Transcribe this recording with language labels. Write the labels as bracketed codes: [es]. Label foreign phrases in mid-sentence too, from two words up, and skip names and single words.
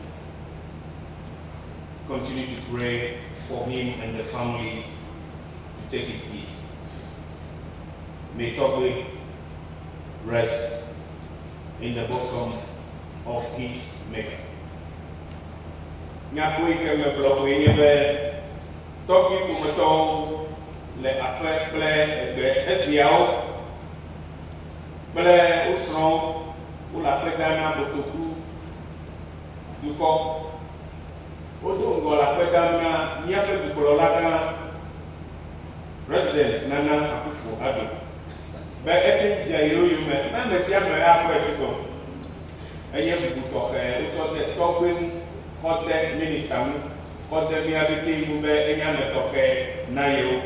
[en] Continue to pray for him and the family to take it easy. May Togbe rest in the bosom of his Maker. [ee] Nyakui ke me blog we nye be Togbe kumeto le akple kple ebe eviawo kple usrɔ̃ wole akple Ghana Botoku dukɔ wodo ŋgɔ le akple Ghana míaƒe dukplɔla gã President Nana Akufo-Addo be ete dze yoyo me na ame sia ame akpɔe sisɔ eye bubu tɔxɛ wotsɔ de Togbe ŋu kɔ de minista ŋu kɔ de míaƒe ŋu be enye ame tɔxɛ na yewo.